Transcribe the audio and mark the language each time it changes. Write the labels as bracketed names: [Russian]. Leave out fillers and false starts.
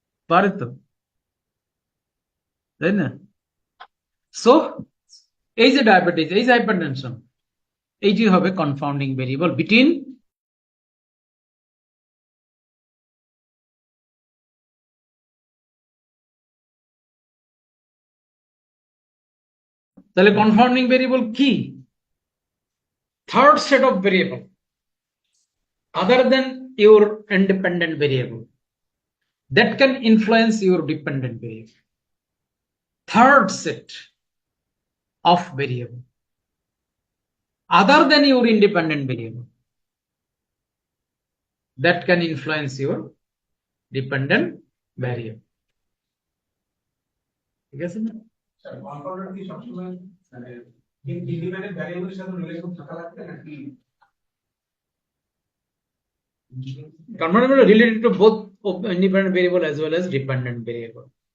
[Bangla] পারে তো, তাই না? সো এই যে ডায়াবেটিস, এই যে হাইপারটেনশন, এইটি হবে কনফাউন্ডিং ভেরিয়েবল বিটুইন তাহলে কনফাউন্ডিং ভেরিয়েবল কি? [English] Third set of variable other than your independent variable that can influence your dependent variable. Third set of variable other than your independent variable that can influence your dependent variable. [Bangla] ঠিক আছে না? কনফাউন্ডার কি সবসময় মানে independent ভ্যারিয়েবলের সাথে relation থাকা লাগবে নাকি? [English] Convertible related to both independent variable as well as dependent variable.